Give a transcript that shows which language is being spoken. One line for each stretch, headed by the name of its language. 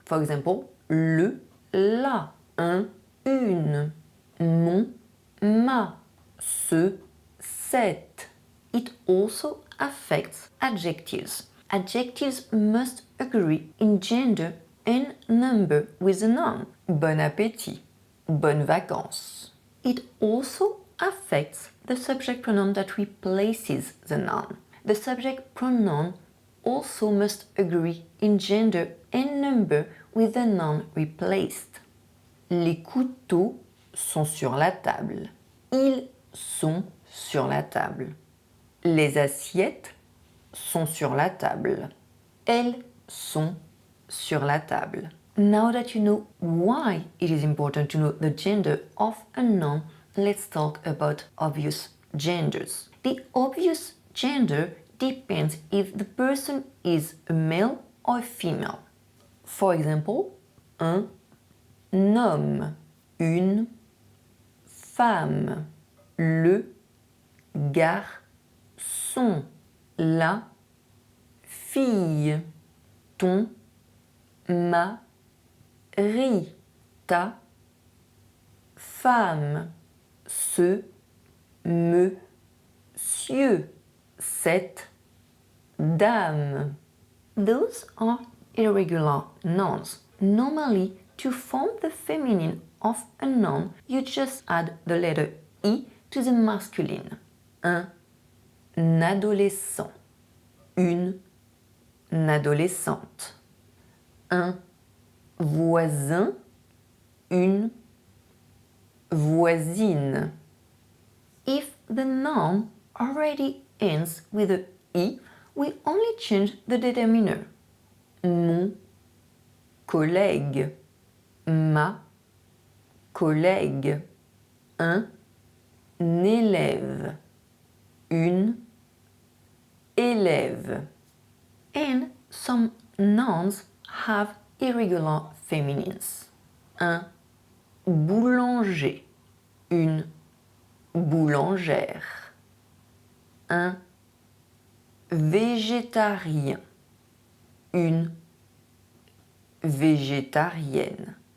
English: For example,
French: le, la, un, une, mon, ma, ce, cette.
English: It also affects adjectives. Adjectives must agree in gender and number with the noun.
French: Bon appétit, bonnes vacances.
English: It also affects the subject pronoun that replaces the noun. The subject pronoun also must agree in gender and number with the noun replaced.
French: Les couteaux sont sur la table. Ils sont sur la table. Les assiettes sont sur la table. Elles sont sur la table.
English: Now that you know why it is important to know the gender of a noun, let's talk about obvious genders. The obvious gender depends if the person is a male or a female. For example,
French: un homme, une femme, le garçon, la fille, ton mari, ta femme, ce monsieur, cette dame.
English: Those are irregular nouns. Normally, to form the feminine of a noun, you just add the letter I to the masculine.
French: Un adolescent, une adolescente, un voisin, une voisine.
English: If the noun already ends with a I, we only change the determiner.
French: Mon collègue, ma collègue, un élève, une élève.
English: And some nouns have irregular feminines.
French: Un boulanger, une boulangère. Un végétarien, une végétarienne.